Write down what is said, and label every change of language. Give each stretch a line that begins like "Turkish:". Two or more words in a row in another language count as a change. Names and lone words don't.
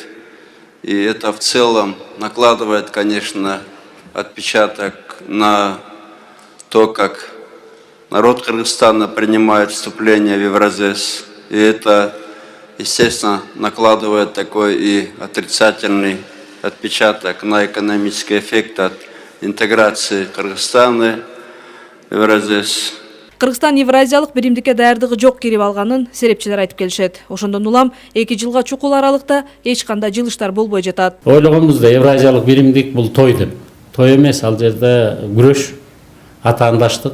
Russian: И это в целом накладывает, конечно, отпечаток на то, как народ Кыргызстана принимает вступление в Евразес. И это, естественно, накладывает такой и отрицательный отпечаток на экономический эффект от интеграции Кыргызстана в Евразес.
Kyrgyz: Кыргызстан Евразиялык биримдикке даярдыгы жок кирип алганын серепчилер айтып келишет. Ошондон улам 2 жылга чукул аралыкта эч кандай жылыштар болбой жатат. Ойлогонбузда Евразиялык биримдик бул той деп. Той эмес, ал жерде күрөш, атаандаштык.